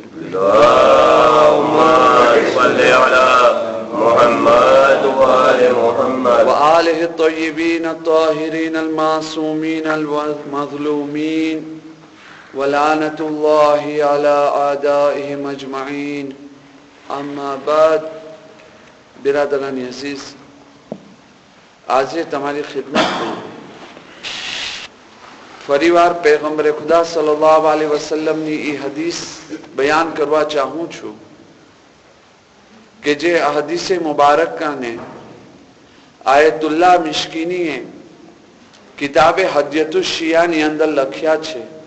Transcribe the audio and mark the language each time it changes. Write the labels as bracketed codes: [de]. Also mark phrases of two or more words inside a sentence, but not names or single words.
[ar] اللهم صل على محمد وآل محمد وآله الطيبين الطاهرين المعصومين المظلومين ولعنة الله على أعدائهم أجمعين. أما بعد. [ur] برادران عزیز, [gu] आज તમારી ખિદમતમાં ફરીવાર પૈગંબરે ખુદા [ar] صلى الله عليه وسلم [gu] એ હદીસ બયાન કરવા ચાહું છું કે જે આ હદીસે મુબારકાને આયતુલ્લાહ મિશ્કીનીએ કિતાબે હદયતુશ શિયાની અંદર લખ્યા છે।